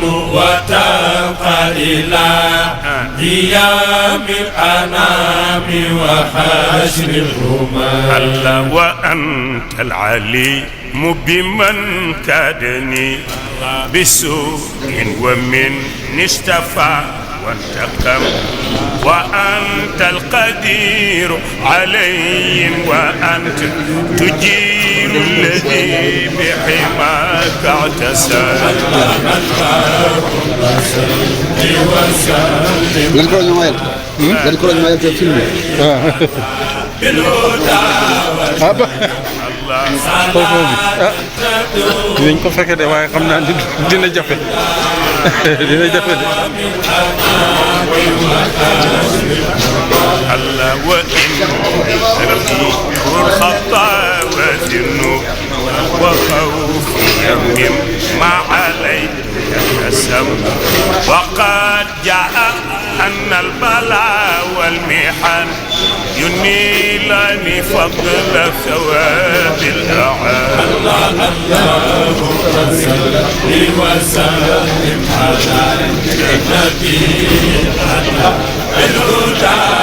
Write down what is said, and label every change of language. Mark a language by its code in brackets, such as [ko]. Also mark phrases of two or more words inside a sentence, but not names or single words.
[ar] وتبقى إلى قيام الأنام وحشر الهمم الله وأنت العليم بمن كادني بسوء ومن اشتفى وانتقم وأنت القدير علي وأنت تجير الذي بحماك اعتصم [wo] dinañ ko fekke de waaye xam naa dina jafe dina jafe de [ar] الله وإن الخطا والذنوب وخوف مما عليك يسم وقد جاء أن البلاء والمحن ينيلني فضل ثواب الأعان اللهم صل وسلم على النبي بالهدى